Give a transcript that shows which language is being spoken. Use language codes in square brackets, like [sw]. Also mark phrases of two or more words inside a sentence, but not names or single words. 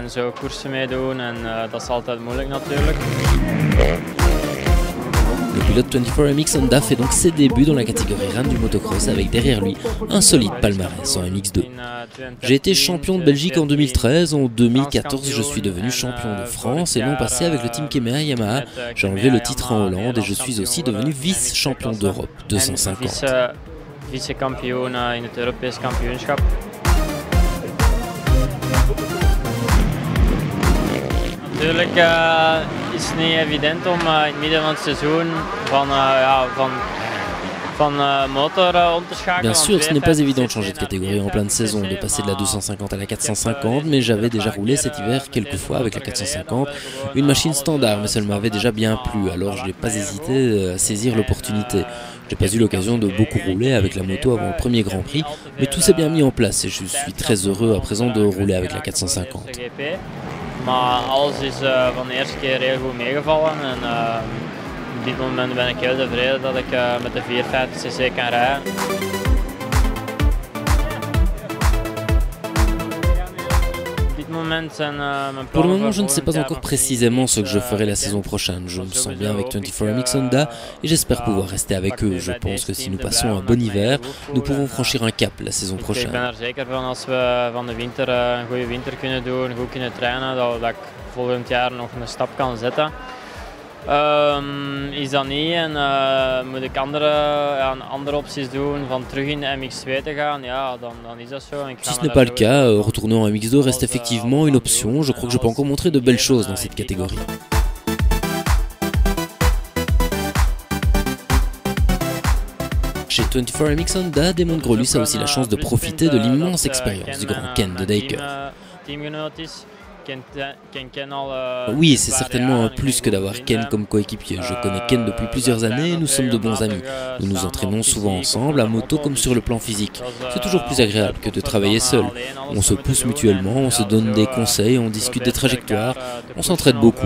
[fr] Le pilote 24MX Honda fait donc ses débuts dans la catégorie RAM du motocross avec derrière lui un solide palmarès en MX2. J'ai été champion de Belgique en 2013, en 2014 je suis devenu champion de France et l'an passé avec le team Kemea Yamaha, j'ai enlevé le titre en Hollande et je suis aussi devenu vice-champion d'Europe 250. [nl] Vice-kampioen in het Europees kampioenschap. Natuurlijk is het niet evident om in het midden van het seizoen van motor om te schakelen. [fr] Bien sûr, ce n'est pas évident de changer de catégorie en pleine saison, de passer de la 250 à la 450, mais j'avais déjà roulé cet hiver quelques fois avec la 450, une machine standard, mais celle m'avait déjà bien plu, alors je n'ai pas hésité à saisir l'opportunité. Je n'ai pas eu l'occasion de beaucoup rouler avec la moto avant le premier Grand Prix, mais tout s'est bien mis en place et je suis très heureux à présent de rouler avec la 450. [nl] Maar alles is van de eerste keer heel goed meegevallen en op dit moment ben ik heel tevreden dat ik met de 450cc kan rijden. [fr] Pour le moment, je ne sais pas encore précisément ce que je ferai la saison prochaine. Je me sens bien avec 24MX Honda et j'espère pouvoir rester avec eux. Je pense que si nous passons un bon hiver, nous pouvons franchir un cap la saison prochaine. [nl] Ik ben er zeker van als we van de winter een goede winter kunnen doen, goed kunnen trainen, dat ik volgend jaar nog een stap kan zetten. Is dat niet en moet ik andere opties doen van terug in de MX2 te gaan, ja, dan is dat zo. [fr] Si ce n'est pas le cas, retourner en MX2 reste effectivement une option. Je crois que je peux encore montrer de belles choses dans cette catégorie. Chez 24MX Honda, Damon Grolus a aussi la chance de profiter de l'immense expérience du grand Ken de Dayker. Oui, c'est certainement un plus que d'avoir Ken comme coéquipier. Je connais Ken depuis plusieurs années et nous sommes de bons amis. Nous nous entraînons souvent ensemble, à moto comme sur le plan physique. C'est toujours plus agréable que de travailler seul. On se pousse mutuellement, on se donne des conseils, on discute des trajectoires, on s'entraide beaucoup.